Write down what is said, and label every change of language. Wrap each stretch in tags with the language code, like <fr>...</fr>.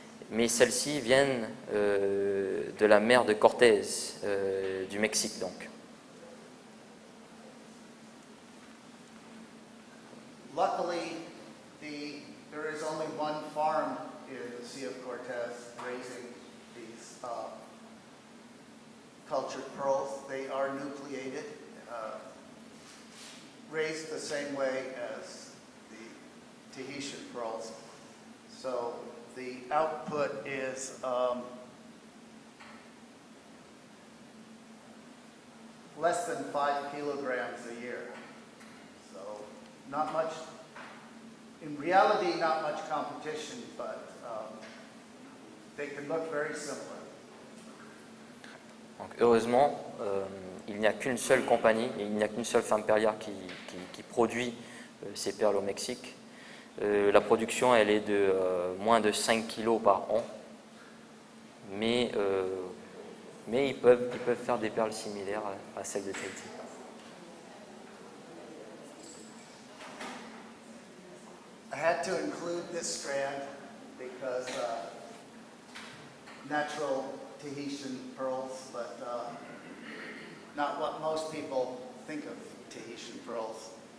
<fr>Mais celles-ci viennent de la mer de Cortez, du Mexique donc.</fr> <en>Luckily, there is only one farm in the Sea of Cortez raising these cultured pearls. They are nucleated, raised the same way as the Tahitian pearls. So the output is less than 5 kilograms a year. So not much, in reality, not much competition, but they can look very similar.</en> <fr>Donc, heureusement, il n'y a qu'une seule compagnie, et il n'y a qu'une seule femme perlière qui produit ces perles au Mexique. La production, elle est de moins de 5 kilos par an, mais ils peuvent faire des perles similaires à celles de Tahiti.</fr> <en>I had to include this strand because natural Tahitian pearls, but not what most people think of Tahitian pearls.</en>